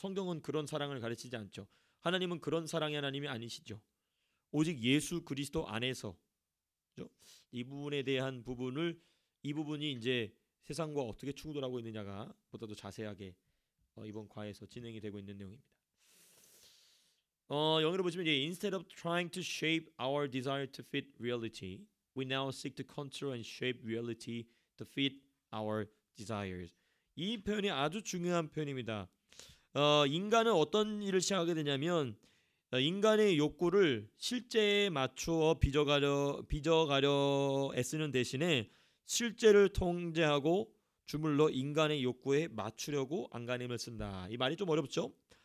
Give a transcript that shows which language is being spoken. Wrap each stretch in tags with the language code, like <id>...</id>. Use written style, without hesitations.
<ko>성경은 그런 사랑을 가르치지 않죠. 하나님은 그런 사랑의 하나님이 아니시죠. 오직 예수 그리스도 안에서, 그렇죠? 이 부분에 대한 이 부분이 이제 세상과 어떻게 충돌하고 있느냐가 보다도 자세하게 이번 과에서 진행이 되고 있는 내용입니다. 영어로 보시면 이제</ko> <en>instead of trying to shape our desire to fit reality, we now seek to control and shape reality to fit our desires.</en> <ko>이 표현이 아주 중요한 표현입니다. 인간은 어떤 일을 시작하게 되냐면 인간의 욕구를 실제에 맞추어 빚어가려 애쓰는 대신에 실제를 통제하고 주물러 인간의 욕구에 맞추려고 안간힘을 쓴다. 이 말이 좀 어렵죠?</ko>